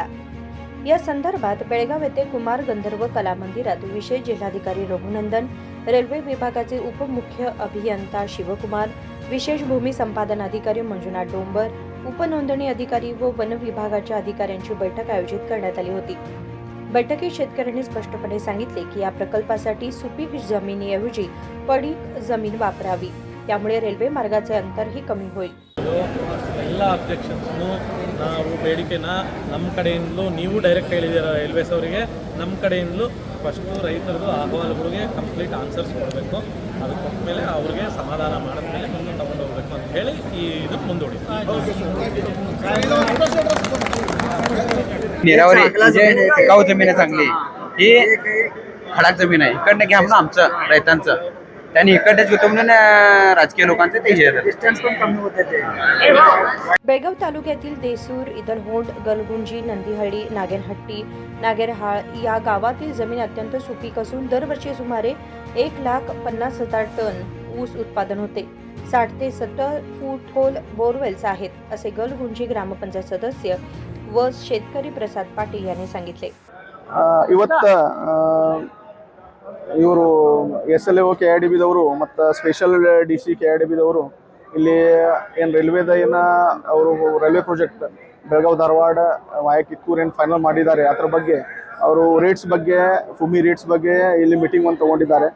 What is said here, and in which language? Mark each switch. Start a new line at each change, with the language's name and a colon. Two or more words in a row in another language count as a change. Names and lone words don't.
Marathi: या संदर्भात बेळगाव येथे कुमार गंधर्व कला मंदिरात विशेष जिल्हाधिकारी रघुनंदन, रेल्वे विभागाचे उपमुख्य अभियंता शिवकुमार, विशेष भूमी संपादन अधिकारी मंजुनाथ डोंबर, उपनोंदणी अधिकारी व वन विभागाच्या अधिकाऱ्यांची बैठक आयोजित करण्यात आली होती। बैठकीत शेतकऱ्यांनी स्पष्टपणे सांगितले की या प्रकल्पासाठी सुपीक जमिनीऐवजी पडीक जमीन वापरावी, त्यामुळे रेल्वे मार्गाचे अंतरही कमी होईल।
Kannada: ಎಲ್ಲ ಅಬ್ಜೆಕ್ಷನ್ಸ್ನು ನಾವು ಬೇಡಿಕೆನ ನಮ್ಮ ಕಡೆಯಿಂದಲೂ ನೀವು ಡೈರೆಕ್ಟ್ ಹೇಳಿದ್ದೀರ ರೈಲ್ವೇಸ್ ಅವರಿಗೆ, ನಮ್ಮ ಕಡೆಯಿಂದಲೂ ಫಸ್ಟು ರೈತರದು ಅಹವಾಲುಗಳಿಗೆ
English: complete answers
Kannada: ಕೊಡಬೇಕು, ಅದು ಕೊಟ್ಟಮೇಲೆ ಅವ್ರಿಗೆ ಸಮಾಧಾನ ಮಾಡಿದ್ಮೇಲೆ ಮುಂದೆ ತಗೊಂಡು ಹೋಗ್ಬೇಕು ಅಂತ ಹೇಳಿ ಈ ಇದಕ್ಕೆ ಮುಂದೂಡಿ
Marathi: नीरावरी म्हणजे टिकाऊ जमीन आहे चांगली, ही खडाक जमीन आहे, इकडनं घ्या म्हणून आमचं रैतांचं, त्यांनी इकडनेच घेतो म्हणून राजकीय लोकांचे ते हे डिस्टन्स पण कमी होते ते। बेळगाव तालुक्यातील देसूर, इदलहोंड, गलगुंजी, नंदीहळ्ळी, नागेनहट्टी, नागेरहाळ या गावातील जमीन अत्यंत सुपीक असून दरवर्षी सुमारे 1,50,000 टन ऊस उत्पादन होते। 60 ते 70 फूट खोल बोरवेल्स आहेत, असे गलगुंजी ग्रामपंचायत सदस्य व शेतकरी प्रसाद पाटील यांनी सांगितले।
Kannada: ಇವತ್ತು ಇವರು SLO KIDBದವರು ಮತ್ತು
English: special DC
Kannada: KIDBದವರು ಇಲ್ಲಿ ಏನು ರೈಲ್ವೇದ ಅವರು
English: railway project
Kannada: ಬೆಳಗಾವಿ ಧಾರವಾಡ ವಾಯ ಕಿತ್ತೂರು ಏನು ಫೈನಲ್ ಮಾಡಿದ್ದಾರೆ ಅದರ ಬಗ್ಗೆ ಅವರು ರೇಟ್ಸ್ ಬಗ್ಗೆ ಭೂಮಿ ರೇಟ್ಸ್ ಬಗ್ಗೆ ಇಲ್ಲಿ ಮೀಟಿಂಗ್ ಒಂದು ತೊಗೊಂಡಿದ್ದಾರೆ।